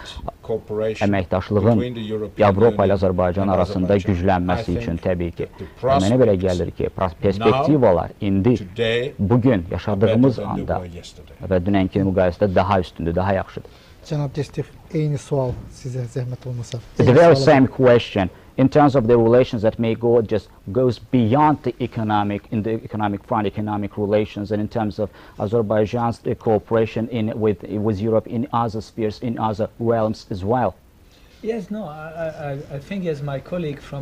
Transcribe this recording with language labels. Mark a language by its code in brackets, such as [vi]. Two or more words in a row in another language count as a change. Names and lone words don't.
[az] Əməkdaşlığın Avropa ilə Azərbaycan arasında güclənməsi üçün təbii ki. Mənə belə gəlir ki, perspektivalar indi, bugün yaşadığımız anda və dünənki müqayisədə daha üstündür, daha yaxşıdır. Cənab Derstek, eyni sual sizə zəhmət olmasa. [en] The very same question in terms of the relations that may go just goes beyond the economic, in the economic front, economic relations, and in terms of Azerbaijan's cooperation with Europe in other spheres, in other realms as well. Yes, no, I think as my colleague from